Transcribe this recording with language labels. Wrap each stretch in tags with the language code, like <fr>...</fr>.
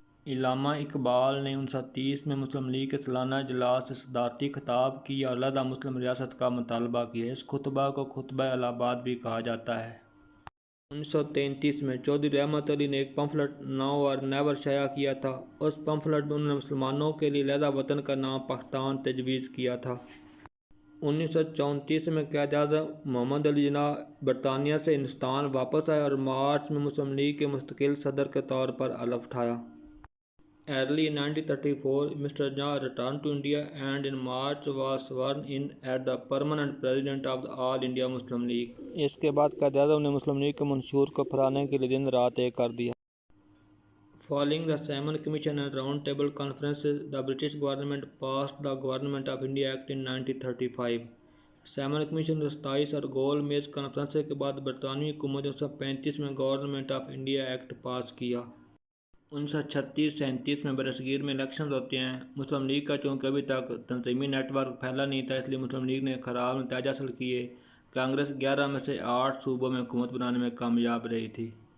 <ur>علامہ اقبال نے 1930 میں مسلم لیگ کے سالانہ اجلاس سے صدارتی خطاب کیا اور علیحدہ مسلم ریاست کا مطالبہ کیا۔ اس خطبہ کو خطبہ الہ آباد بھی کہا جاتا ہے۔ 1933 میں چودھری رحمت علی نے ایک پمفلٹ ناؤ اور نیور شائع کیا تھا۔ اس پمفلٹ میں انہوں نے مسلمانوں کے لیے علیحدہ وطن کا نام پاکستان تجویز کیا تھا۔ 1934 میں قائد اعظم محمد علی جناح برطانیہ سے ہندوستان واپس آئے اور مارچ میں مسلم لیگ کے مستقل صدر کے طور پر حلف اٹھایا۔</ur> <en>Early in 1934, Mr. Jinnah returned to India and in March was sworn in as the permanent president of the All India Muslim League. اس کے بعد قائد اعظم نے Muslim League کے منشور کو پھیلانے کے لیے دن رات ایک کر دیا۔ Following the Simon Commission and Round Table Conferences, the British government passed the Government of India Act in 1935.</en> <ur>Simon commission 27 اور گول میز کانفرنس کے بعد برطانوی حکومت نے 1935 میں گورنمنٹ آف انڈیا ایکٹ پاس کیا۔ 1936-37 میں برصغیر میں الیکشنز ہوتے ہیں۔ مسلم لیگ کا چونکہ ابھی تک تنظیمی نیٹ ورک پھیلا نہیں تھا، اس لیے مسلم لیگ نے خراب نتائج حاصل کیے۔ کانگریس 11 میں سے 8 صوبوں میں حکومت بنانے میں کامیاب رہی تھی۔</ur>